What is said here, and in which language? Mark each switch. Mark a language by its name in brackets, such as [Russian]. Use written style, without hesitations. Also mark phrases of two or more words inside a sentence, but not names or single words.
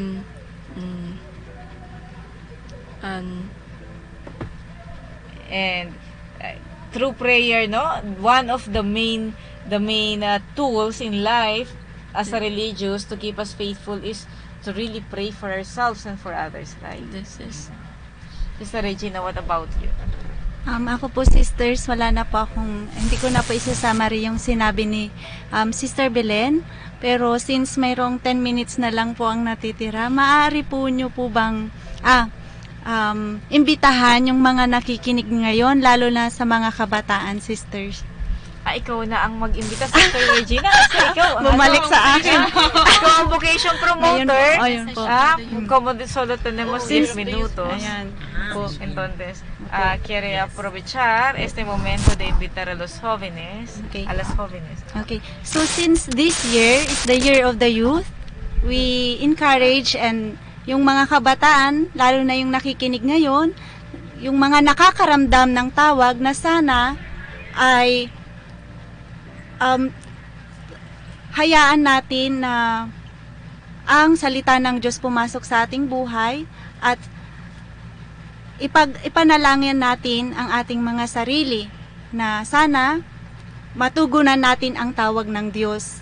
[English] through prayer, no, one of the main tools in life as a religious to keep us faithful is to really pray for ourselves and for others, right? This is. Sister Regina, what about you? [Filipino] Ako po, sisters, wala na po hindi ko na po isasama rin yung sinabi ni Sister Belen. Pero since mayroong 10 minutes na lang po ang natitira, maaari po nyo po bang imbitahan yung mga nakikinig ngayon, lalo na sa mga kabataan, sisters? Ikaw na ang mag-imbita, Sister Regina, kasi ikaw bumalik sa akin. Ikaw ang vocation promoter. Ayun po. [Spanish] Como solo tenemos 10 minutos. [Filipino] Ayan po. [Spanish] Entonces, quiere aprovechar este momento de invitar a los jóvenes, a las jóvenes. [English] Okay. So since this year is the year of the youth, we encourage and [Filipino] yung mga kabataan, lalo na yung nakikinig ngayon, yung mga nakakaramdam ng tawag na sana ay hayaan natin na ang salita ng Diyos pumasok sa ating buhay at ipanalangin natin ang ating mga sarili na sana matugunan natin ang tawag ng Diyos.